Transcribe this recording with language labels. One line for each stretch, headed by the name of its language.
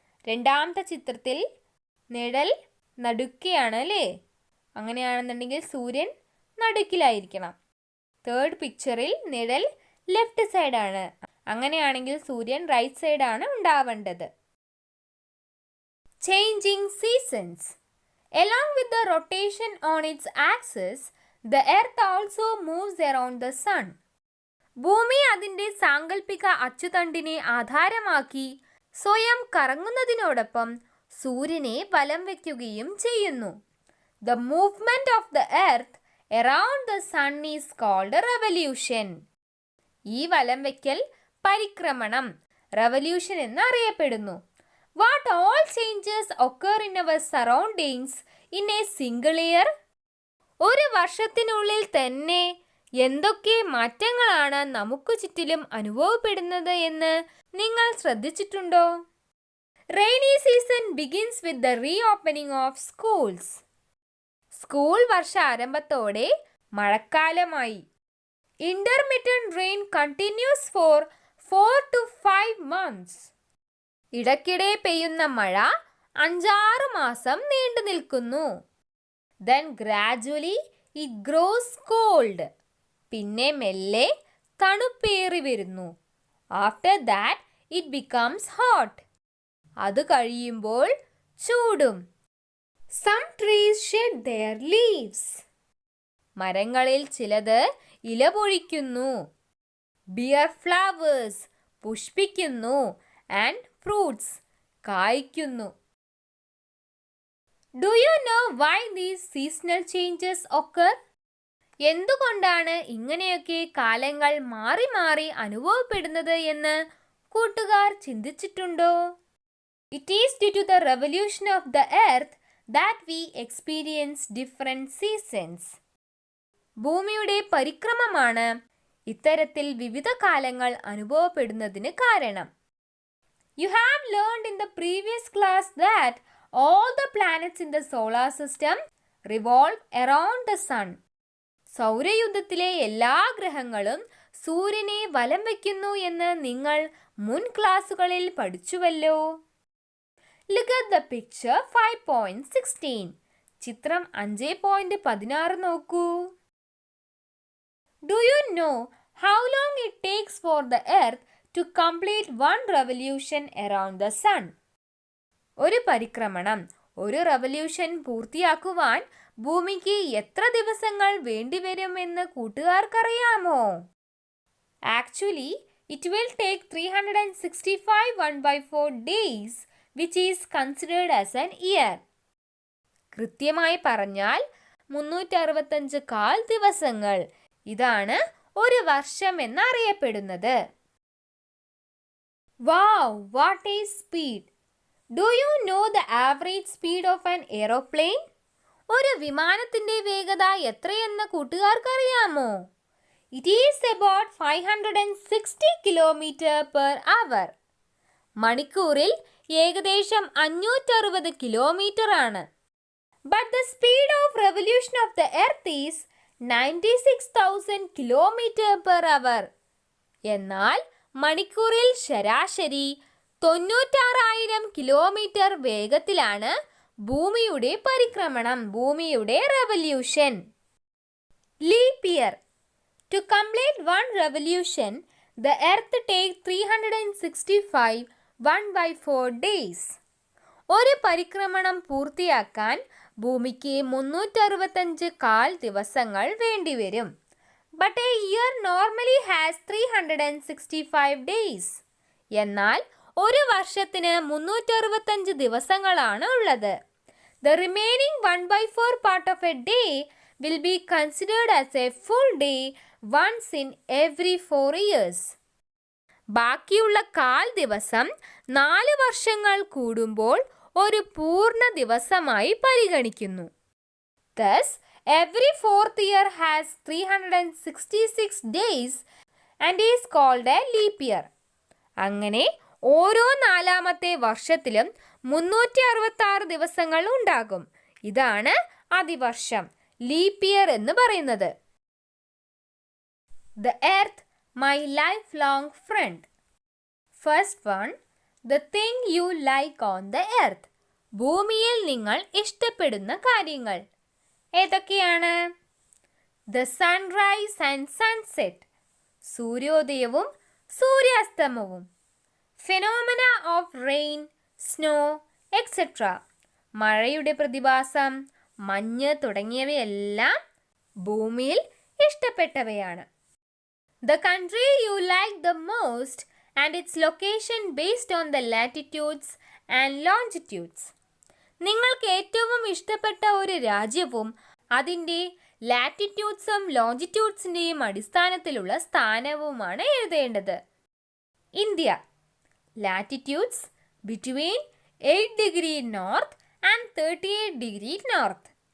Malayalam: രണ്ടാമത്തെ ചിത്രത്തിൽ നിഴൽ നടുക്കെയാണ് അല്ലേ? അങ്ങനെയാണെന്നുണ്ടെങ്കിൽ സൂര്യൻ നടുക്കിലായിരിക്കണം. തേർഡ് പിക്ചറിൽ നിഴൽ ലെഫ്റ്റ് സൈഡാണ്. അങ്ങനെയാണെങ്കിൽ സൂര്യൻ റൈറ്റ് സൈഡാണ് ഉണ്ടാവേണ്ടത്.
English: Changing seasons. Along with the rotation on its axis, the earth also moves around the sun.
Malayalam: ഭൂമി അതിൻ്റെ സാങ്കല്പിക അച്ചുതണ്ടിനെ ആധാരമാക്കി സ്വയം കറങ്ങുന്നതിനോടൊപ്പം സൂര്യനെ വലം വയ്ക്കുകയും ചെയ്യുന്നു.
English: The movement of the earth around the sun is called a revolution.
Malayalam: ഈ വലം വയ്ക്കൽ പരിക്രമണം revolution എന്നറിയപ്പെടുന്നു.
English: What all changes occur in our surroundings in a single year?
Malayalam: ഒരു വർഷത്തിനുള്ളിൽ തന്നെ എന്തൊക്കെ മാറ്റങ്ങളാണ് നമുക്ക് ചുറ്റിലും അനുഭവപ്പെടുന്നത് എന്ന് നിങ്ങൾ ശ്രദ്ധിച്ചിട്ടുണ്ടോ?
English: Rainy season begins with the reopening of schools.
Malayalam: School വർഷാരംഭത്തോടെ മഴക്കാലമായി.
English: Intermittent rain continues for 4 to 5 months.
Malayalam: ഇടയ്ക്കിടെ പെയ്യുന്ന മഴ 5-6 മാസം നീണ്ടു നിൽക്കുന്നു.
English: Then gradually it grows cold.
Malayalam: പിന്നെ മെല്ലെ തണുപ്പേറി വരുന്നു.
English: After that it becomes hot.
Malayalam: അത് കഴിയുമ്പോൾ ചൂടും.
English: Some trees shed their leaves.
Malayalam: മരങ്ങളിൽ ചിലത് ഇല പൊഴിക്കുന്നു.
English: Bear flowers
Malayalam: പുഷ്പിക്കുന്നു.
English: And fruits
Malayalam: കായ്ക്കുന്നു.
English: Do you know why these seasonal changes occur?
Malayalam: എന്തുകൊണ്ടാണ് ഇങ്ങനെയൊക്കെ കാലങ്ങൾ മാറി മാറി അനുഭവപ്പെടുന്നത് എന്ന് കൂട്ടുകാർ ചിന്തിച്ചിട്ടുണ്ടോ?
English: It is due to the revolution of the earth that we experience different seasons.
Malayalam: ഭൂമിയുടെ പരിക്രമമാണ് ഇത്തരത്തിൽ വിവിധ കാലങ്ങൾ അനുഭവപ്പെടുന്നതിന് കാരണം.
English: You have learned in the previous class that all the planets in the solar system revolve around the sun.
Malayalam: സൗരയൂഥത്തിലെ എല്ലാ ഗ്രഹങ്ങളും സൂര്യനെ വലം വയ്ക്കുന്നു എന്ന് നിങ്ങൾ മുൻ ക്ലാസുകളിൽ പഠിച്ചുവല്ലോ.
English: Look at the picture 5.16.
Malayalam: ചിത്രം 5.16 നോക്കൂ.
English: Do you know how long it takes for the earth to complete one revolution around the sun?
Malayalam: ഒരു പരിക്രമണം, ഒരു revolution പൂർത്തിയാക്കുവാൻ ഭൂമിക്ക് എത്ര ദിവസങ്ങൾ വേണ്ടിവരുമെന്ന് കൂട്ടുകാർക്കറിയാമോ?
English: Actually, it will take 365 1/4 days, which is considered as an year.
Malayalam: കൃത്യമായി പറഞ്ഞാൽ 365 കാൽ ദിവസങ്ങൾ. ഇതാണ് ഒരു വർഷം എന്നറിയപ്പെടുന്നത്.
English: Wow, what a speed! Do you know the average speed of an aeroplane?
Malayalam: ഒരു വിമാനത്തിന്റെ വേഗത എത്രയെന്ന് കൂട്ടുകാർക്കറിയാമോ?
English: It is about 560 km/h.
Malayalam: മണിക്കൂറിൽ ഏകദേശം 560 കിലോമീറ്റർ ആണ്.
English: But the speed of revolution of the earth is 96,000 km/h.
Malayalam: എന്നാൽ മണിക്കൂറിൽ ശരാശരി 96,000 കിലോമീറ്റർ വേഗത്തിലാണ് ഭൂമിയുടെ പരിക്രമണം, ഭൂമിയുടെ revolution.
English: Leap year. To complete one revolution, the earth takes 365 1/4 days.
Malayalam: ഒരു പരിക്രമണം പൂർത്തിയാക്കാൻ ഭൂമിക്ക് 365 കാൽ ദിവസങ്ങൾ വേണ്ടിവരും.
English: But a year normally has 365 days.
Malayalam: എന്നാൽ ഒരു വർഷത്തിന് 365 ദിവസങ്ങളാണ് ഉള്ളത്.
English: The remaining 1/4 part of a day will be considered as a full day once in every 4 years.
Malayalam: ബാക്കിയുള്ള കാൽ ദിവസം 4 വർഷങ്ങൾ കൂടുമ്പോൾ ഒരു പൂർണ്ണ ദിവസമായി പരിഗണിക്കുന്നു.
English: Thus, every 4th year has 366 days and is called a leap year.
Malayalam: അങ്ങനെ ഓരോ 4ാമത്തെ വർഷത്തിലും 366 ദിവസങ്ങൾ ഉണ്ടാകും. ഇതാണ് അതിവർഷം, ലീപ് ഇയർ എന്ന് പറയുന്നത്.
English: The earth, my lifelong friend. First one, the thing you like on the earth.
Malayalam: ഭൂമിയിൽ നിങ്ങൾ ഇഷ്ടപ്പെടുന്ന കാര്യങ്ങൾ ഏതൊക്കെയാണ്?
English: The sunrise and sunset.
Malayalam: സൂര്യോദയവും സൂര്യാസ്തമവും.
English: Phenomena of rain, snow, etc.
Malayalam: മഴയുടെ പ്രതിഭാസം, മഞ്ഞ് തുടങ്ങിയവയെല്ലാം ഭൂമിയിൽ ഇഷ്ടപ്പെട്ടവയാണ്.
English: The country you like the most and its location based on the latitudes and longitudes.
Malayalam: നിങ്ങൾക്ക് ഏറ്റവും ഇഷ്ടപ്പെട്ട ഒരു രാജ്യവും അതിൻ്റെ ലാറ്റിറ്റ്യൂഡ്സും ലോഞ്ചിറ്റ്യൂഡ്സിൻ്റെയും അടിസ്ഥാനത്തിലുള്ള സ്ഥാനവുമാണ് എഴുതേണ്ടത്. India.
English: Latitudes between 8 degree north and 38 degree north.